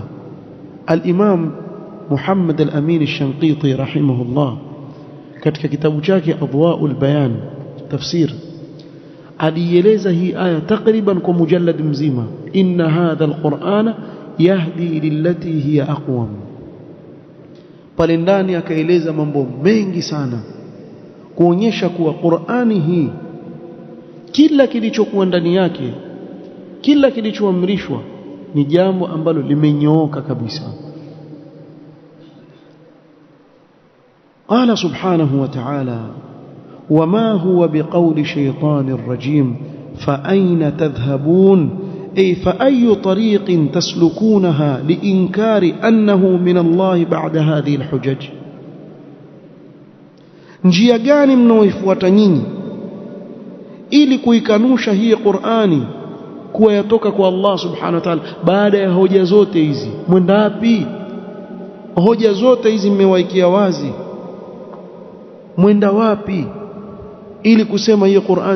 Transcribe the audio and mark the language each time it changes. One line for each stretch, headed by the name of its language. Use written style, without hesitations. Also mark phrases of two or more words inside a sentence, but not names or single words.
Swahili: Al-Imam Muhammad al-Amin al-Shanqiti rahimahullah katika kitabu chake Adwa'ul Bayan tafsir alieleza hii aya takriban kwa mujallad mzima,
Arabic: إن هذا القرآن يهدي للتي هي أقوم.
Swahili: Pale ndani akaeleza mambo mengi sana kuonyesha kuwa Qur'ani hii kila kilichokuwa ndani yake, kila kilichoamrishwa ni jambo ambalo limenyooka kabisa.
Arabic: قال سبحانه وتعالى, وما هو بقول شيطان الرجيم فأين تذهبون أي فأي طريق تسلكونها لإنكار أنه من الله بعد هذه الحجج
Swahili: njia gani mnaoifuata nyinyi ili kuikanusha hii Qur'ani kuwa yatoka kwa Allah
Arabic: سبحانه وتعالى
Swahili: baada ya hoja zote hizi mwenda wapi hoja zote hizi mmewaikia wazi mwenda wapi ili kusema hii Qur'an